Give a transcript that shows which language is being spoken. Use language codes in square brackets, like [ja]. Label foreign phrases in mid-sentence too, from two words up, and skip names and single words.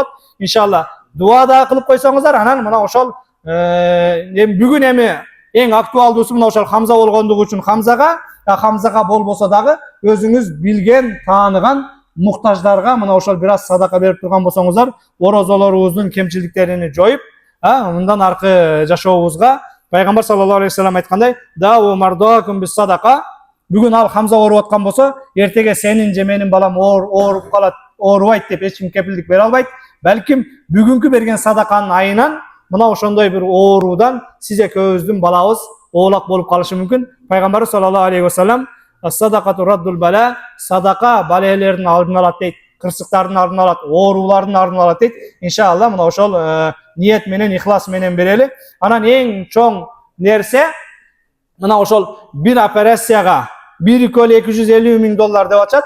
[ky] Иншалла дуа да кылып койсоңуздар, анан мына ошол бүгүн эми эң актуалдуусу мына ошол Хамза болгондугу үчүн Хамзага болбосо дагы өзүңүз билген, тааныган муктаждарга мына ошол бир аз садака берип турган болсоңуздар, орозолорубуздун кемчиликтерин жоюп, мындан аркы жашообузга пайгамбар [ar] صلى الله عليه وسلم [ky] айткандай, [ar] داووا مرضاكم بالصدقة. [ky] Бүгүн ал Хамза ооруп аткан болсо, эртеге сенин же менин балам ооруп калат, оорубайт деп эч ким кепилдик бере албайт. Балким бүгүнкү берген садаканын айынан мына ошондой бир оорудан сиз экөөбүздүн балабыз оолак болуп калышы мүмкүн. Пайгамбар [ar] صلى الله عليه وسلم الصدقة رد البلاء, [ky] садака балелердин алдын алат дейт, кырсыктардын алдын алат, оорулардын алдын алат дейт. Иншалла мына ошол ниет менен, ихлас менен берели. Анан эң чоң нерсе мына ошол бир операцияга 1,250 миң доллар деп атышат.